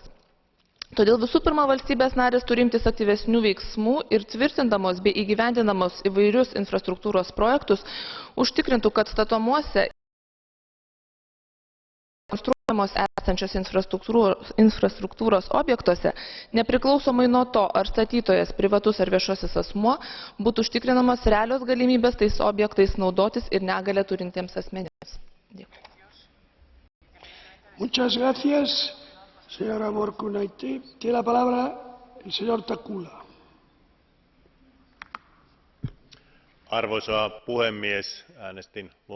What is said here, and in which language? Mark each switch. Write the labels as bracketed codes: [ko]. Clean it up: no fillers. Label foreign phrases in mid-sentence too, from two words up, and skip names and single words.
[lt] Todėl visų pirma valstybės narės turi imtis aktyvesnių veiksmų ir tvirtindamos bei įgyvendinamos įvairius infrastruktūros projektus užtikrintų, kad statomuose konstruojamos esančios infrastruktūros objektuose, nepriklausomai nuo to, ar statytojas privatus ar viešasis asmuo, būtų užtikrinamos realios galimybės tais objektais naudotis ir negalią turintiems asmenims. Dėkui. [es] Muchas gracias, señora Morkunaitė. Tiene la palabra el señor Takkula. [fi] Arvoisa puhemies, äänestin